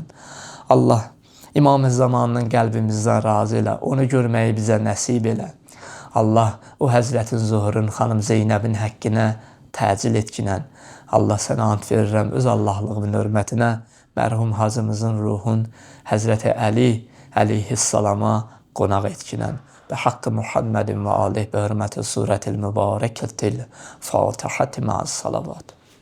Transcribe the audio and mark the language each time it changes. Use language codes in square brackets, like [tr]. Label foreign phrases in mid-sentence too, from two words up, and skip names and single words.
[az] Allah İmam-ı Zamanının qəlbimizdən razı elə, onu görməyi bizə nəsib elə. Allah o Həzrətin Zuhurun xanım Zeynəbin həqqinə təcil etkinən. Allah sənə ant verirəm öz Allahlığımın hörmətinə mərhum hacımızın ruhun Həzrəti Əli əleyhissalama qonaq etkinən. [ar] بحق محمد وآله بحرمة سورة المباركة الفاتحة مع الصلوات.